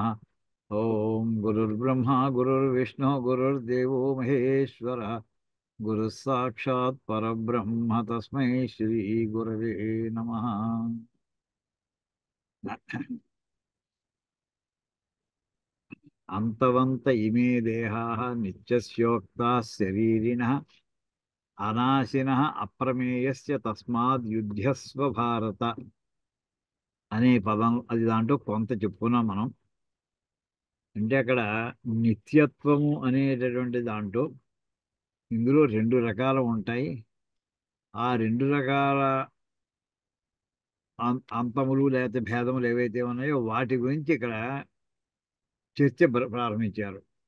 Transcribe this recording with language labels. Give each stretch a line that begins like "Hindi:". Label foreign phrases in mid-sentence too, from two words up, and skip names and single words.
Sanskrit: ओम गुरुर्ब्रह्मा गुरुर्विष्णु गुरुर्देवो महेश्वरः गुरुः साक्षात् परब्रह्म तस्मै श्री गुरवे नमः. अंतवंत इमे देहाः नित्यस्योक्ताः शरीरिणः अनाशिनः अप्रमेयस्य तस्माद् युध्यस्व भारत
Telugu: అనే పదం అది దాంట్లో కొంత చెప్పుకున్నాం మనం. అంటే అక్కడ నిత్యత్వము అనేటటువంటి దాంట్లో ఇందులో రెండు రకాలు ఉంటాయి. ఆ రెండు రకాల అంతములు లేకపోతే భేదములు ఏవైతే ఉన్నాయో వాటి గురించి ఇక్కడ చర్చ ప్రారంభించారు.